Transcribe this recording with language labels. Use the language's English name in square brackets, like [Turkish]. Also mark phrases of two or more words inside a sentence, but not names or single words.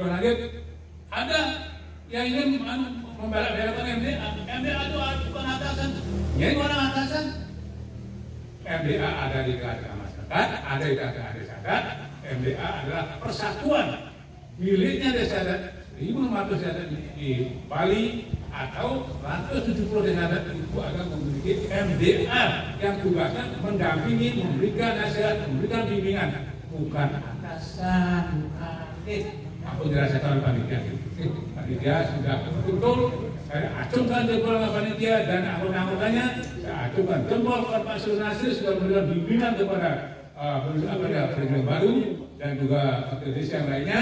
[Indonesian] Terus lanjut ada yang ingin membela-belakan MDA. MDA itu bukan atasan. Ini orang atasan. MDA ada di tengah masyarakat, ada di tengah desa adat. MDA adalah persatuan miliknya desa adat 1.500 desa adat di Bali atau 170 desa adat itu akan memiliki MDA yang tugasnya mendampingi, memberikan nasihat, memberikan bimbingan, bukan atasan, bukan. Aku dirasakan panitia. Panitia sudah betul-betul saya acungkan jempol ke panitia dan anggota-anggotanya, saya acungkan jempol ke Pak Sur Nasir sudah memberikan bimbingan kepada presiden baru dan juga desa yang lainnya.